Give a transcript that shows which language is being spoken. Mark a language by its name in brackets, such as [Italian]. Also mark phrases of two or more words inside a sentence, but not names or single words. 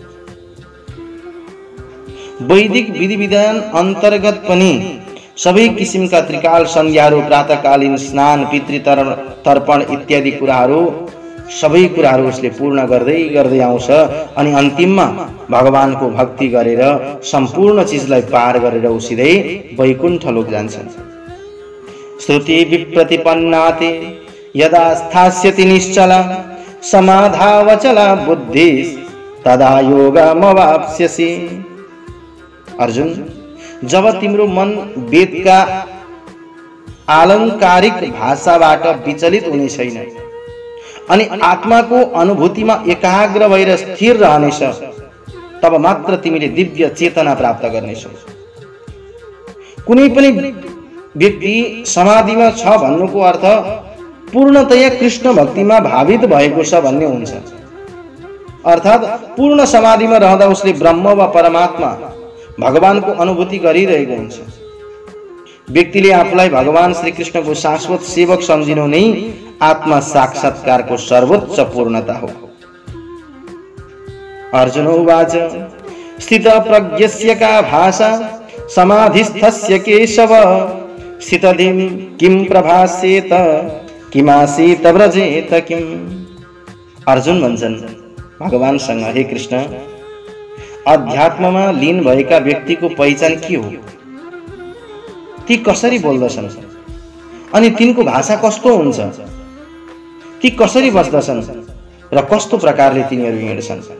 [Nepali] वैदिक विधि विधान अन्तर्गत पनि सबै किसिमका त्रिकाल सन्ध्याहरू, प्रातःकालीन स्नान, पितृतर्पण इत्यादि कुराहरू सबै कुराहरू उसले पूर्ण गर्दै गर्दै आउँछ अनि अन्तिममा भगवानको भक्ति गरेर सम्पूर्ण चीजलाई पार गरेर ऊ सिधै वैकुण्ठ लोक जान्छ। [Sanskrit] श्रुति विप्रतिपन्नाते यदा स्थास्यति निश्चला समाधावचला बुद्धि तदा योगमवाप्स्यसि। [Nepali] अर्जुन, जब तिम्रो मन वेदका आलंकारिक भाषाबाट विचलित हुने छैन अनि आत्माको अनुभूतिमा एकाग्र भएर स्थिर रहनेछ, तब मात्र तिमीले दिव्य चेतना प्राप्त गर्नेछौ। कुनै पनि व्यक्ति समाधिमा छ भन्नुको अर्थ पूर्णतया कृष्ण भक्तिमा भावित भएको छ भन्ने हुन्छ। अर्थात् पूर्ण समाधिमा रहँदा उसले ब्रह्म वा परमात्मा भगवानको अनुभूति गरिरहेको हुन्छ। व्यक्तिले आफूलाई भगवान श्री कृष्णको शाश्वत सेवक सम्झिनु नै आत्मा साक्षात्कारको सर्वोच्च पूर्णता हो। [Sanskrit] अर्जुन उवाच स्थित प्रज्ञस्य का भाषा समाधिस्थस्य केशव स्थितधिं किं प्रभास्येत किमासीत व्रजेत किम। [Nepali] अर्जुन भन्छन् भगवानसँग, हे कृष्ण, अध्यात्ममा लीन भएका व्यक्तिको पहिचान के हो? ती कसरी बोल्दछन् अनि तिनको भाषा कस्तो हुन्छ? ती कसरी बस्दछन् र कस्तो प्रकारले तिनीहरू हिँड्छन्?